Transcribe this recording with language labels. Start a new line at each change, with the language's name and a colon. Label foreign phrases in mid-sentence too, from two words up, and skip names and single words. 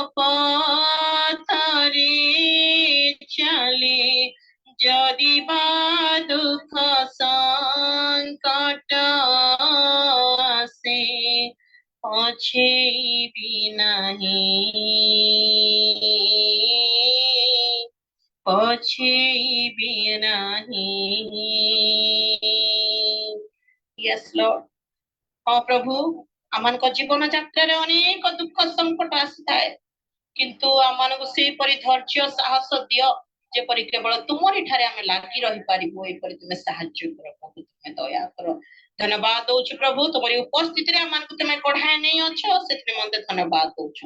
Odia: ପଥରେ ଚାଲେ ଯଦି ବା ଦୁଃଖ ସଙ୍କଟ ସେ ପଛେଇବି ନାହିଁ
English: Yes, Lord.
Odia: ହଁ ପ୍ରଭୁ, ଆମମାନଙ୍କ ଜୀବନ ଯାତ୍ରାରେ ଅନେକ ଦୁଃଖ ସଂକଟ ଆସିଥାଏ, କିନ୍ତୁ ଆମମାନଙ୍କୁ ସେହିପରି ଧୈର୍ଯ୍ୟ ସାହସ ଦିଅ, ଯେପରି କେବଳ ତୁମରି ଠାରେ ଆମେ ଲାଗି ରହିପାରିବୁ। ଏପରି ତୁମେ ସାହାଯ୍ୟ କର ପ୍ରଭୁ, ତୁମେ ଦୟା କର। ଧନ୍ୟବାଦ ଦଉଛୁ ପ୍ରଭୁ, ତୁମରି ଉପସ୍ଥିତିରେ ଆମମାନଙ୍କୁ ତୁମେ କଢାଇ ନେଇ ଅଛ, ସେଥିରେ ମଧ୍ୟ ଧନ୍ୟବାଦ ଦଉଛୁ।